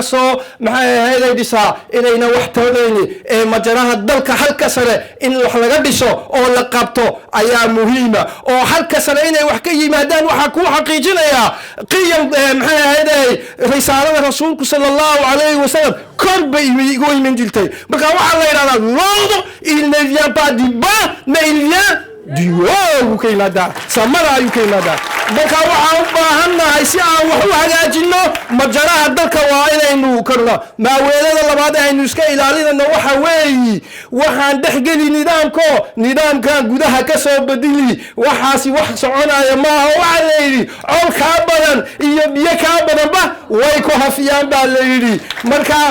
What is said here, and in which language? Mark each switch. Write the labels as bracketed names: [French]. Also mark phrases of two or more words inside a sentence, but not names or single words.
[Somali] soo maxay ahayd dhisaa inayna wax tawdayni ee majaraha dalka halka sare in wax laga dhiso oo la qabto ayaa muhiima oo halka sare inay wax ka yimaadaan waxa ku xaqiijinaya qiyam maxay ahayd risaalada rasuulku [Arabic] sallallahu alayhi wasallam [Somali] korba igu iman jirtay marka waxa la yiraahdaa [French] l'ordre il ne vient pas du bas mais il vient du haut [Somali] ka yimaada samara ayuu ka yimaada marka waxaan u baahannahay si aan wax u hagaajino majaraha dalka waa inaynu karno maaweelada labaad aynu iska ilaalinayno waxa weeyi waxaan dhexgeli nidaamkan gudaha ka soo bedeli waxaasi wax soconaya maaha waxa la yidhi col kaa badan iyo biyo kaa badanba way ku hafiyaan baa la yidhi marka